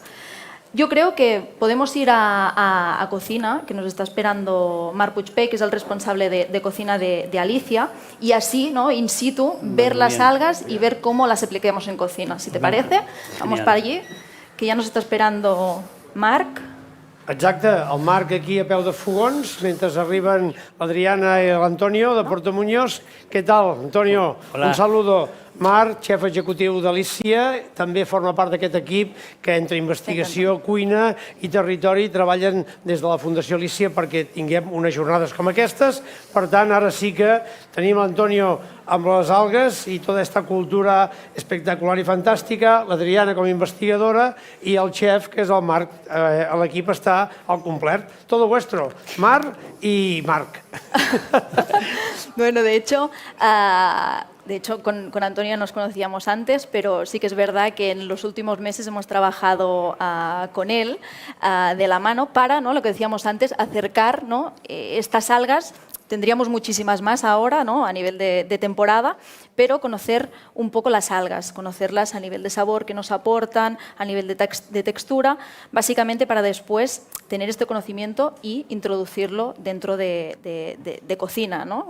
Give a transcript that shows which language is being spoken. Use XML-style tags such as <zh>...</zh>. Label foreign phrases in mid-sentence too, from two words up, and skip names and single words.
<es>Yo creo que podemos ir a cocina, que nos está esperando Marc Puigpey, que es el responsable de cocina de Alicia, y así, ¿no?, in situ, ver las algas y ver cómo las apliquemos en cocina. Si te parece, vamos para allí, que ya nos está esperando Marc.</es> <ca>Exacte, el Marc aquí a peu de fogons, mentre arriben l'Adriana i l'Antonio de Puerto Muñoz. Què tal, Antonio? Hola.</ca> <es>Un saludo.</es> <ca>Marc, xef executiu d'Alicia, també forma part d'aquest equip que entre investigació, cuina i territori treballen des de la Fundació Alicia perquè tinguem unes jornades com aquestes. Per tant, ara sí que tenim l'Antonio amb les algues i tota aquesta cultura espectacular i fantàstica, l'Adriana com a investigadora i el xef, que és el Marc. L'equip està al complet.</ca> <es>Todo vuestro.</es> <ca>Marc i Marc.</ca> <es>Bueno, de hecho, con Antonio nos conocíamos antes, pero sí que es verdad que en los últimos meses hemos trabajado con él de la mano para, ¿no?, lo que decíamos antes, acercar, ¿no?, estas algas. Tendríamos muchísimas más ahora, ¿no?, a nivel de temporada, pero conocer un poco las algas, conocerlas a nivel de sabor que nos aportan, a nivel de textura, básicamente para después tener este conocimiento y introducirlo dentro de cocina, ¿no?</es>